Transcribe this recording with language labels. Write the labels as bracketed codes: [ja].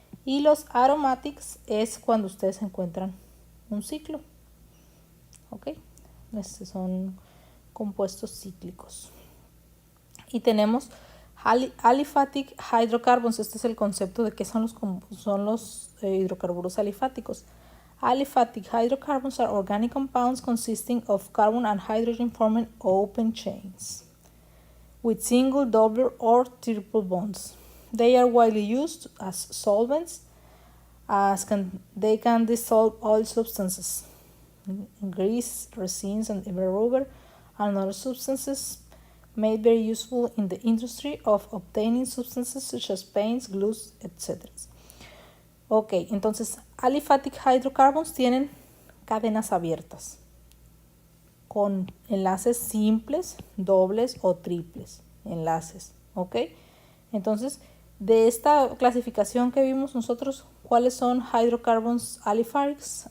[es] Y los aromatics es cuando ustedes encuentran un ciclo. ¿Ok? Estos son compuestos cíclicos. Y tenemos aliphatic hydrocarbons. Este es el concepto de qué son los hidrocarburos alifáticos. [en] Aliphatic hydrocarbons are organic compounds consisting of carbon and hydrogen forming open chains with single, double, or triple bonds. They are widely used as solvents, they can dissolve oil substances, grease, resins, and rubber, and other substances made very useful in the industry of obtaining substances such as paints, glues, etc. [es] Ok, entonces aliphatic hydrocarbons tienen cadenas abiertas con enlaces simples, dobles o triples enlaces. Ok, entonces de esta clasificación que vimos nosotros, ¿cuáles son hydrocarbons aliphatics?